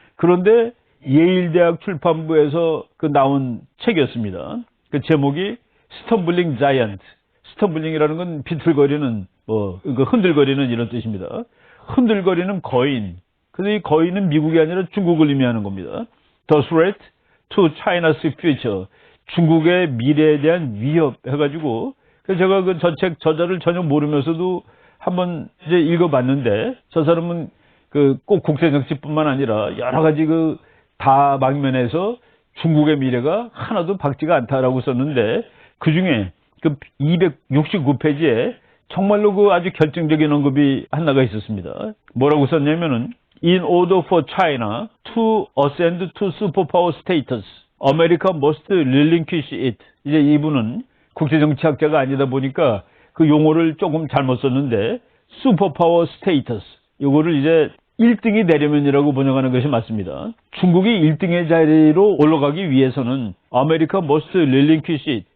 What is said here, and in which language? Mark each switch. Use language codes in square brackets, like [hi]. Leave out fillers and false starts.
[ko] 그런데 예일대학 출판부에서 나온 책이었습니다. 그 제목이 스텀블링 자이언트. 스텀블링이라는 건 비틀거리는, 흔들거리는 이런 뜻입니다. 흔들거리는 거인. 근데 이 거인은 미국이 아니라 중국을 의미하는 겁니다. [en] The threat to China's future. [ko] 중국의 미래에 대한 위협 해가지고, 그래서 제가 저 책 저자를 전혀 모르면서도 한번 이제 읽어봤는데, 저 사람은 꼭 국제정치뿐만 아니라 여러 가지 다방면에서 중국의 미래가 하나도 밝지가 않다라고 썼는데, 그 중에 269페이지에 정말로 아주 결정적인 언급이 하나가 있었습니다. 뭐라고 썼냐면은, [en] In order for China to ascend to superpower status, America must relinquish it. [ko] 이제 이분은 국제정치학자가 아니다 보니까 그 용어를 조금 잘못 썼는데, 슈퍼파워 스테이터스, 이거를 이제 1등이 되려면이라고 번역하는 것이 맞습니다. 중국이 1등의 자리로 올라가기 위해서는 [en] America must relinquish it.